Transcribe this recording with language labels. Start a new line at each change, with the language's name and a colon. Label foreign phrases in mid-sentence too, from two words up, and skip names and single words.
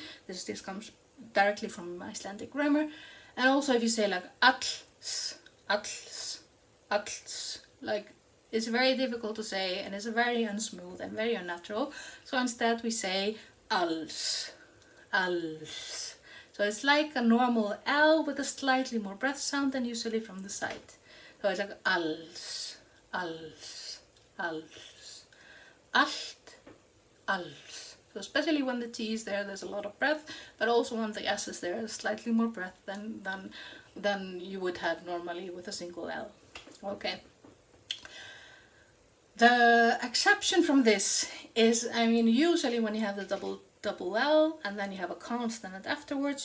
English: This comes directly from Icelandic grammar. And also if you say like alls, alls, alls, like it's very difficult to say and it's very unsmooth and very unnatural. So instead we say alls, alls. So it's like a normal L with a slightly more breath sound than usually from the side. So it's like alls, alls, alls, allt, alls. So especially when the T is there, there's a lot of breath, but also when the S is there, there's slightly more breath than you would have normally with a single L. Okay. The exception from this is, I mean, usually when you have the double double L, and then you have a consonant afterwards.